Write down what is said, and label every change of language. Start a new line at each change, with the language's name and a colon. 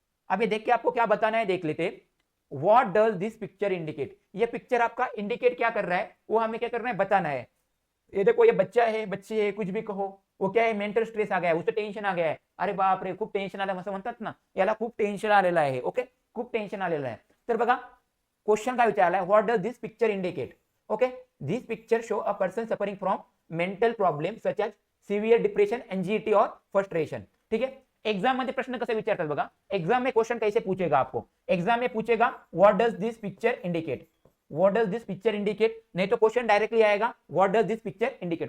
Hindi: अब ये देख के आपको क्या बताना है, देख लेते।
English: What does this picture indicate?
Hindi: ये पिक्चर आपका इंडिकेट क्या कर रहा है, वो हमें क्या करना है, बताना है। ये देखो, ये बच्चा है, बच्ची है, कुछ भी कहो, वो क्या है, मेंटल स्ट्रेस आ गया है, उसे टेंशन आ गया है,
Marathi: अरे बाप रे खूप टेंशन आलं असं म्हणतात ना, याला खूप टेंशन आलेलं आहे। ओके, खूप टेंशन आलेलं आहे। तर बघा क्वेश्चन काय विचारला आहे,
English: What does this picture indicate? Okay, this picture show a person suffering from mental problem such as severe depression, anxiety और frustration.
Hindi: ठीक है,
Marathi: एग्जाम मध्ये प्रश्न कसे विचारतात बघा,
Hindi: एग्जाम में क्वेश्चन कैसे पूछेगा आपको, एग्जाम में पूछेगा
English: what does this picture indicate,
Hindi: what does this picture indicate, नहीं तो क्वेश्चन डायरेक्टली आएगा what does this picture indicate.